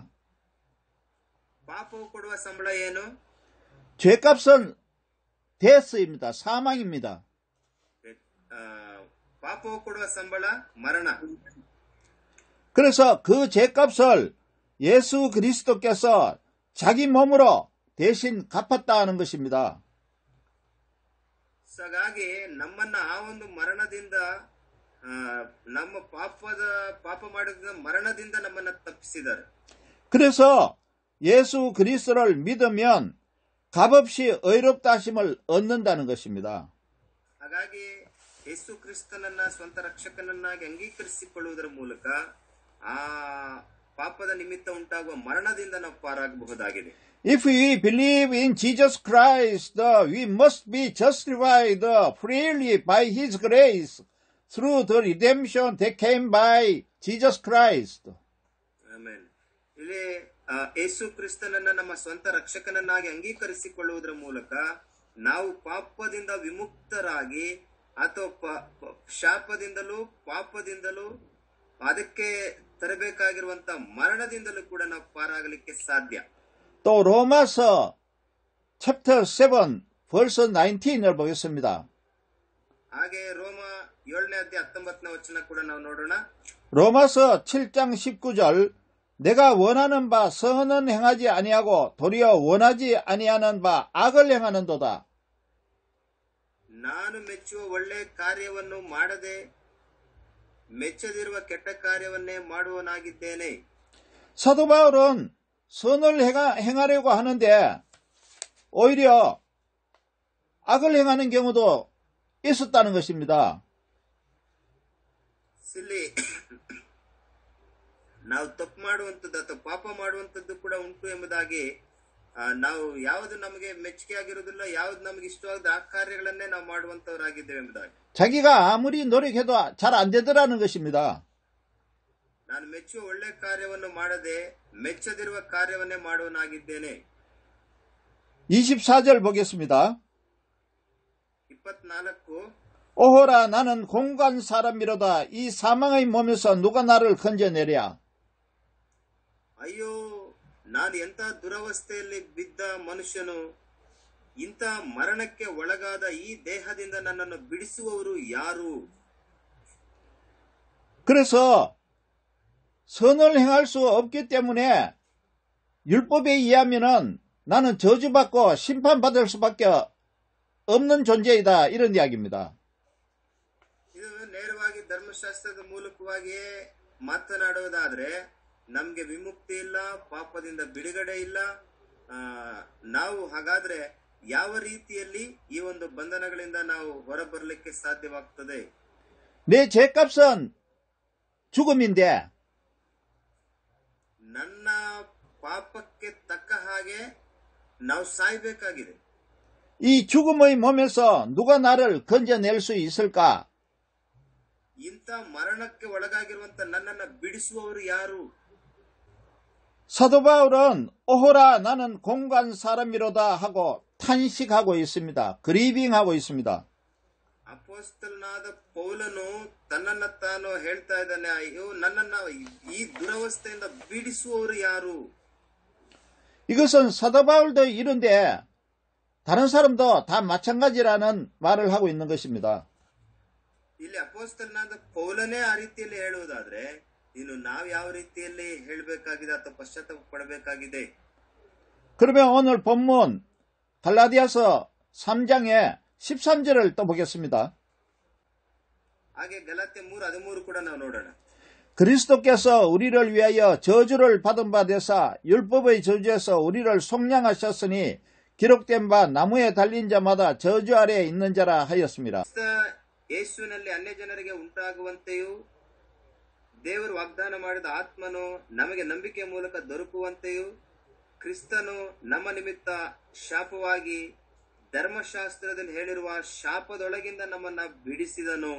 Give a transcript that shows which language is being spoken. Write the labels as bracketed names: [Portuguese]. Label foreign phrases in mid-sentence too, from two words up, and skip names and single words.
[Kannada] ಪಾಪವು ಕೊಡುವ ಸಂಬಳ ಏನು? [Korean] 죄값은 데스입니다. 사망입니다. [Kannada] ಪಾಪವು ಕೊಡುವ ಸಂಬಳ ಮರಣ. [Korean] 그래서 그 죄값을 예수 그리스도께서 자기 몸으로 대신 갚았다는 것입니다. [Kannada] ಹಾಗಾಗಿ ನಮ್ಮನ್ನ ಆ ಒಂದು ಮರಣದಿಂದ ನಮ್ಮ ಪಾಪ ಮಾಡಿದ ಮರಣದಿಂದ ನಮ್ಮನ್ನ ತಪ್ಪಿಸಿದ್ದಾರೆ. [Korean] 그래서 예수 그리스도를 믿으면 값없이 의롭다 하심을 얻는다는 것입니다. [Kannada] ಹಾಗಾಗಿ ಯೇಸು ಕ್ರಿಸ್ತನನ್ನ ಸ್ವಂತ ರಕ್ಷಕನನ್ನಾಗಿ ಅಂಗೀಕರಿಸಿಕೊಳ್ಳುವುದರ ಮೂಲಕ ಆ ಪಾಪದ ನಿಮಿತ್ತ ಉಂಟಾಗುವ ಮರಣದಿಂದ ನಾವು ಪಾರಾಗಬಹುದಾಗಿದೆ. [English] If we believe in Jesus Christ, we must be justified freely by His grace through the redemption that came by Jesus Christ. [Kannada] ಆಮೆನ್. ಇಲ್ಲಿ ಯೇಸು ಕ್ರಿಸ್ತನನ್ನ ನಮ್ಮ ಸ್ವಂತ ರಕ್ಷಕನನ್ನಾಗಿ ಅಂಗೀಕರಿಸಿಕೊಳ್ಳುವುದರ ಮೂಲಕ ನಾವು ಪಾಪದಿಂದ ವಿಮುಕ್ತರಾಗಿ ಅಥವಾ ಶಾಪದಿಂದಲೂ ಪಾಪದಿಂದಲೂ ಅದಕ್ಕೆ ತರಬೇಕಾಗಿರುವಂತ ಮರಣದಿಂದಲೂ ಕೂಡ ನಾವು ಪಾರಾಗಲಿಕ್ಕೆ ಸಾಧ್ಯ. [Korean] 또 로마서 챕터 7 verse 19을 보겠습니다. [Kannada] ಹಾಗೆ ರೋಮ 7ನೇ ಅಧ್ಯಾಯ 19ನೇ ವಚನ ಕೂಡ ನಾವು ನೋಡೋಣ. [Korean] 로마서 7장 19절 내가 원하는 바 선은 행하지 아니하고 도리어 원하지 아니하는 바 악을 행하는도다. [Kannada] ನಾನು ಮೆಚ್ಚುವ ಒಳ್ಳೆ ಕಾರ್ಯವನ್ನು ಮಾಡದೆ ಮೆಚ್ಚದಿರುವ ಕೆಟ್ಟ ಕಾರ್ಯವನ್ನೇ ಮಾಡುವನಾಗಿದ್ದೇನೆ. [Korean] 사도 바울은 선을 행하려고 하는데 오히려 악을 행하는 경우도 있었다는 것입니다. [Kannada] ಇಲ್ಲಿ ನಾವು ತಪ್ಪು ಮಾಡುವಂಥದ್ದು ಅಥವಾ ಪಾಪ ಮಾಡುವಂಥದ್ದು ಕೂಡ ಉಂಟು ಎಂಬುದಾಗಿ ನಾವು ಯಾವುದು ನಮಗೆ ಮೆಚ್ಚುಗೆ ಆಗಿರುವುದಿಲ್ಲ, ಯಾವುದು ನಮಗೆ ಇಷ್ಟವಾದ ಆ ಕಾರ್ಯಗಳನ್ನೇ ನಾವು ಮಾಡುವಂತವರಾಗಿದ್ದೇವೆ ಎಂಬುದಾಗಿ. [Korean] 자기가 아무리 노력해도 잘 안 되더라는 것입니다. [Kannada] ನಾನು ಮೆಚ್ಚುವ ಒಳ್ಳೆ ಕಾರ್ಯವನ್ನು ಮಾಡದೆ ಮೆಚ್ಚದಿರುವ ಕಾರ್ಯವನ್ನೇ ಮಾಡುವನಾಗಿದ್ದೇನೆ. [Korean] 24절 보겠습니다. 24 오호라 나는 공간 사람이로다 이 사망의 몸에서 누가 나를 건져내랴. [Kannada] ಅಯ್ಯೋ ನಾನು ಎಂಥ ದುರವಸ್ಥೆಯಲ್ಲಿ ಬಿದ್ದ ಮನುಷ್ಯನು, ಇಂಥ ಮರಣಕ್ಕೆ ಒಳಗಾದ ಈ ದೇಹದಿಂದ ನನ್ನನ್ನು ಬಿಡಿಸುವವರು ಯಾರು? [Korean] 그래서 선을 행할 수 없기 때문에 율법에 의하면은 나는 저주받고 심판받을 수밖에 없는 존재이다 이런 이야기입니다. [Kannada] ಇದು ನೇರವಾಗಿ ಧರ್ಮಶಾಸ್ತ್ರದ ಮೂಲಕವಾಗಿಯೇ ಮಾತನಾಡುವುದಾದ್ರೆ ನಮ್ಗೆ ವಿಮುಕ್ತಿ ಇಲ್ಲ, ಪಾಪದಿಂದ ಬಿಡುಗಡೆ ಇಲ್ಲ. ನಾವು ಹಾಗಾದ್ರೆ ಯಾವ ರೀತಿಯಲ್ಲಿ ಈ ಒಂದು ಬಂಧನಗಳಿಂದ ನಾವು ಹೊರಬರಲಿಕ್ಕೆ ಸಾಧ್ಯವಾಗ್ತದೆ? [Korean] 내 죄값은 죽음인데 [Kannada] ನನ್ನ ಪಾಪಕ್ಕೆ ತಕ್ಕ ಹಾಗೆ ನಾವು ಸಾಯ್ಬೇಕಾಗಿದೆ. [Korean] 이 죽음의 몸에서 누가 나를 건져낼 수 있을까? [Kannada] ಇಂಥ ಮರಣಕ್ಕೆ ಒಳಗಾಗಿರುವಂತ ನನ್ನನ್ನು ಬಿಡಿಸುವವರು ಯಾರು? [Korean] 사도 바울은 오호라 나는 공간 사람이로다 하고 탄식하고 있습니다. 그리빙하고 있습니다. [Kannada] ಅಪೊಸ್ತಲನಾದ ಪೌಲನು ತನ್ನನ್ನ ತಾನು ಹೇಳ್ತಾ ಇದ್ದಾನೆ, ಅಯ್ಯೋ ನನ್ನನ್ನ ಈ ದುರವಸ್ಥೆಯಿಂದ ಬಿಡಿಸುವವರು ಯಾರು? [Korean] 이것은 사도 바울도 이런데 다른 사람도 다 마찬가지라는 말을 하고 있는 것입니다. [Kannada] ಇಲ್ಲಿ ಅಪೊಸ್ತಲನಾದ ಪೌಲನೇ ಆ ರೀತಿಯಲ್ಲಿ ಹೇಳುವುದಾದ್ರೆ ಇನ್ನು ನಾವು ಯಾವ ರೀತಿಯಲ್ಲಿ ಹೇಳಬೇಕಾಗಿದೆ ಅಥವಾ ಪಶ್ಚಾತ್ತಾಪ ಪಡಬೇಕಾಗಿದೆ? [Korean] 그러면 오늘 본문 갈라디아서 3장의 13절을 또 보겠습니다. [Kannada] ಹಾಗೆ ಗಲಾತ್ಯ 3:13 ಕೂಡ ನಾವು ನೋಡೋಣ. [Korean] 그리스도께서 우리를 위하여 저주를 받은 바 되사 율법의 저주에서 우리를 속량하셨으니 기록된 바 나무에 달린 자마다 저주 아래에 있는 자라 하였습니다. [Kannada] ಯೇಸುವಿನಲ್ಲಿ ಅನ್ಯ ಜನರಿಗೆ ಉಂಟಾಗುವಂತೆಯೂ ದೇವರು ವಾಗ್ದಾನ ಮಾಡಿದ ಆತ್ಮನು ನಮಗೆ ನಂಬಿಕೆಯ ಮೂಲಕ ದೊರಕುವಂತೆಯೂ ಕ್ರಿಸ್ತನು ನಮ್ಮ ನಿಮಿತ್ತ ಶಾಪವಾಗಿ ಧರ್ಮಶಾಸ್ತ್ರದಲ್ಲಿ ಹೇಳಿರುವ ಶಾಪದೊಳಗಿಂದ ನಮ್ಮನ್ನ ಬಿಡಿಸಿದನು.